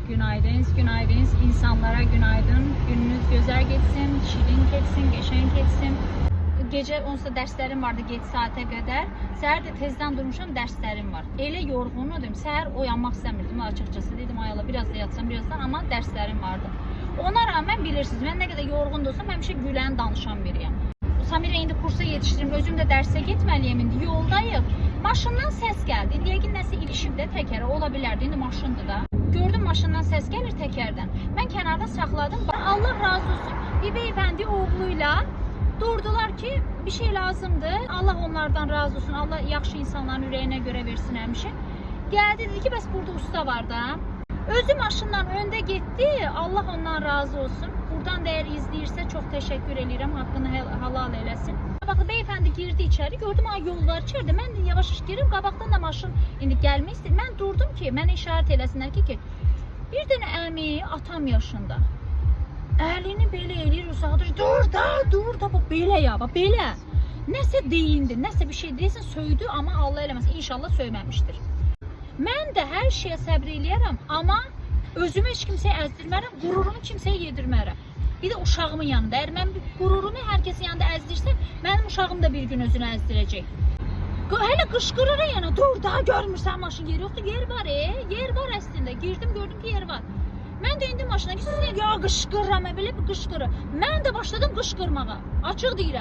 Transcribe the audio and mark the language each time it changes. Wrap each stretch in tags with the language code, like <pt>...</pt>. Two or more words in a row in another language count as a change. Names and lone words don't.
<tr>Günaydınız, günaydınız. İnsanlara günaydın. Gününüz güzel geçsin, şirin geçsin, geçen geçsin. Gece onsuz da derslerim vardı geç saate kadar.</tr> <az>Səhər də tezdən durmuşam, derslerim var. Elə yorğunudum. Səhər oyanmaq istəmirdim açıkçası. Dedim ay Allah</az> <tr>biraz da yatsam birazdan,</tr> <az>amma derslerim vardı. Ona rağmen bilirsiniz, mən nə qədər yorğun da olsam həmişə gülən, danışan biriyəm. Samira indi kursa yetiştirim, özüm də dərsə getməliyəm indi.</az> <tr>Yoldayıq. Maşından ses geldi.</tr> <az>Yəqin nəsə ilişib də təkərə ola bilərdi. İndi maşındır da.</az> <tr>Gördüm maşından ses gelir tekerden. Ben kenarda sakladım.</tr> <az>Allah razı olsun.</az> <tr>Bir beyefendi oğluyla durdular ki bir şey lazımdı.</tr> <az>Allah onlardan razı olsun. Allah yaxşı insanların ürəyinə görə versin həmişə. Geldi dedi ki bəs burada usta var da.</az> <tr>Özü maşından önde gitti. Allah ondan razı olsun. Buradan değer izləyirsə çok teşekkür edirəm.</tr> <az>Hakkını halal eləsin. Qabaqda beyefendi girdi içeri. Gördüm ay yol var içeride.</az> <tr>Ben de yavaş girim.</tr> <az>Qabaqdan da maşın indi gəlmək istəyir. Mən durdum ki mənə işaret eləsinlər ki bir dənə əmi atam yaşında. Əlini belə eləyir uzadır. Dur da bu belə ya, bax belə. Nəsə deyindi, nəsə bir şey deyilsin söydü amma Allah eləməsin. İnşallah söyməmişdir. Mən də hər şeyə səbr eləyərəm amma özümü heç kimsəyə əzdirmərəm, qururumu kimsəyə yedirmərəm. Bir de uşağımın yanında.</az> <tr>Eğer ben gururumu herkesin yanında</tr> <az>əzdirsəm, mənim uşağım da bir gün özünü əzdirəcək.</az> <tr>Hele qışqırır yana, dur daha görmürsən maşın yeri yoktu.</tr> <az>Yer var yer var əslində. Girdim gördüm ki yer var. Mən də indim maşına ki siz ya qışqırıram, belə bir qışqırı. Mən də başladım qışqırmağa. Açıq deyirəm.</az>